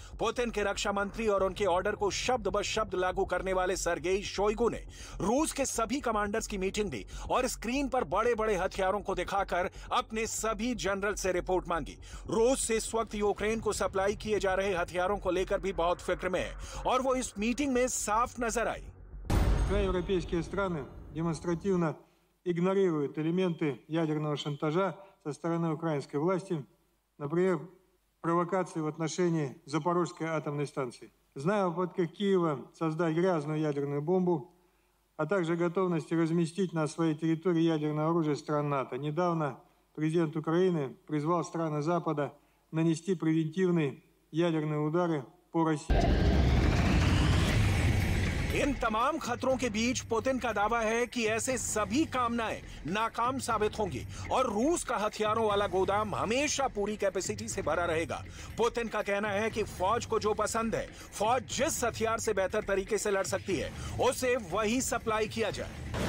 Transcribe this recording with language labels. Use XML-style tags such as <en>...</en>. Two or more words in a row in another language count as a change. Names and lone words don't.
<hi>पुतिन के रक्षा मंत्री और उनके ऑर्डर को शब्द ब शब्द लागू करने वाले सर्गेई शोइगु ने रूस के सभी कमांडर्स की मीटिंग ली और स्क्रीन पर बड़े बड़े हथियारों को दिखाकर अपने सभी जनरल से रिपोर्ट मांगी। रूस से इस वक्त यूक्रेन को सप्लाई किए जा रहे हथियारों को लेकर भी बहुत फिक्र में है और वो इस मीटिंग में साफ नजर आई।</hi> <ru>Европейские страны демонстративно игнорируют элементы ядерного шантажа со стороны украинской власти, например, провокации в отношении Запорожской атомной станции. Зная о попытках Киева создать грязную ядерную бомбу, а также готовности разместить на своей территории ядерное оружие стран НАТО, недавно президент Украины призвал страны Запада нанести превентивный ядерные удары по России।</ru> <hi>इन तमाम खतरों के बीच पुतिन का दावा है कि ऐसे सभी कामनाएं नाकाम साबित होंगी और रूस का हथियारों वाला गोदाम हमेशा पूरी कैपेसिटी से भरा रहेगा। पुतिन का कहना है कि फौज को जो पसंद है, फौज जिस हथियार से बेहतर तरीके से लड़ सकती है, उसे वही सप्लाई किया जाए।</hi>